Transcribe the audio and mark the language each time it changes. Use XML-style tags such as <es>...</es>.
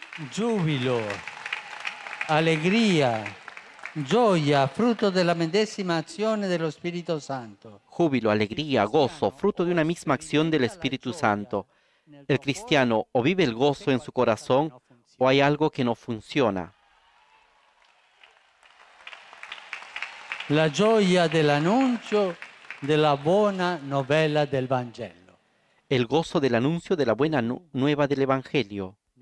<it>Giubilo, alegría, gioia,</it> <es>fruto de la</es> <it>medesima azione dello Spirito Santo.</it> <es>Júbilo, alegría, gozo, fruto de una misma acción del Espíritu Santo. El cristiano o vive el gozo en su corazón o hay algo que no funciona.</es> <it>La gioia dell'annuncio della buona novella del Vangelo.</it> <es>El gozo del anuncio de la buena nueva del Evangelio.</es>